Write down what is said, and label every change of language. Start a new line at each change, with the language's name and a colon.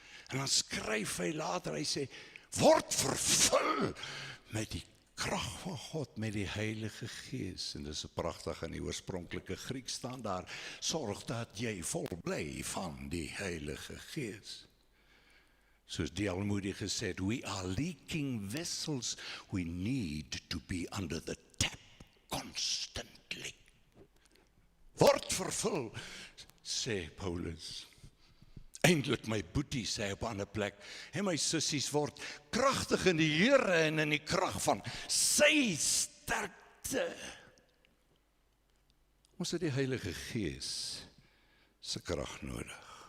Afrikaans: En dan skryf hy later, hy sê, word vervul met die krag van God, met die Heilige Gees. En dis 'n pragtig in die oorspronklike Grieks staan daar, sorg dat jy vol bly van die Heilige Gees. Soos die Almoedige gesê het,
English: we are leaking vessels, we need to be under the tap constantly.
Afrikaans: Word vervul, sê Paulus. Eindelik my boetie, sê hy op 'n ander plek, en my sissies word kragtig in die Here en in die krag van sy sterkte. Ons het die Heilige Gees se krag nodig.